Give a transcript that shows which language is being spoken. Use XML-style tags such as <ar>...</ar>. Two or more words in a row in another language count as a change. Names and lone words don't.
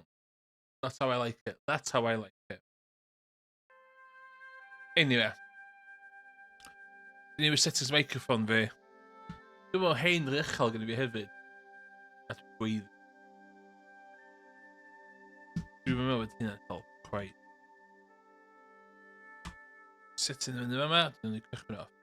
<en>That's how I like it. That's how I like it. Anyway.</en> <cy>Dwi'n newid</cy> <en>settings microphone</en> <cy>fi. Dwi'n meddwl hein rychal gyda fi hefyd. A dwi'n gweiddi. Dwi'n meddwl bod hynna'n cael quite. Setting yn yma, dwi'n mynd i cychwyn off.</cy>